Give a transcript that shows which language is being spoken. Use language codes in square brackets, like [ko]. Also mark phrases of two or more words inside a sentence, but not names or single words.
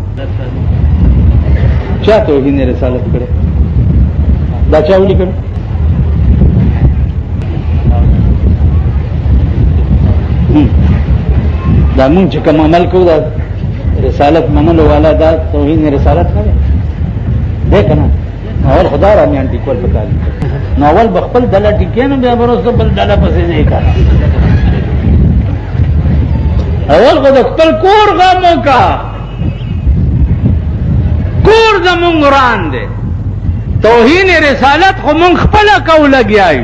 [ps] چا توهین رسالت کړه؟ دا چا ولي کړه؟ دا مونږ چې کوم عمل کوو دا رسالت منلو والا دا توهین رسالت نه دی که نه؟ اول خدا را میان ټیکول پکار دي. نو اول به خپل ډله ټیکې نو بیا به وروسته بل ډله پسې ځې که اول خو د خپل کور غم وکړه. کور زمونږ وران دی. توهین رسالت خو مونږ خپله کوو لګیا یو.